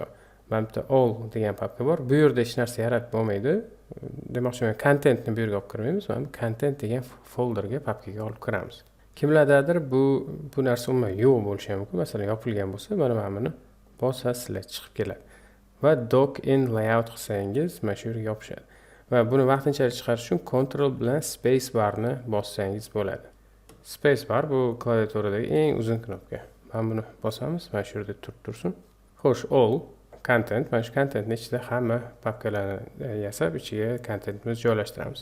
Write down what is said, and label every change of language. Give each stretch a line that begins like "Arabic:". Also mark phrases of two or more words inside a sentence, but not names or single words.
Uzbek: Mana bitta all degan papka bor. Bu yerda hech narsa yaratib bo'lmaydi. Demoqchiman, contentni bu yerga olib kirmaymiz. Mana bu content degan folderga, papkaga olib kiramiz. Kimlardadir bu narsa umuman yo'q bo'lishi mumkin. Masalan, yopilgan bo'lsa, mana buni bosasizlar, chiqib keladi. Va
English: dock in layout
Uzbek: qilsangiz mana shu yerga yopishadi. Va buni vaqtinchalik chiqarish uchun Ctrl bilan
English: space barni
Uzbek: bossangiz bo'ladi.
English: Space bar
Uzbek: bu klaviaturadagi eng uzun knopka. Mana buni bosamiz, mana shu yerda tursin. Xo'sh,
English: all content,
Uzbek: mana shu contentning ichida hamma papkalarni yasab, ichiga contentimizni joylashtiramiz.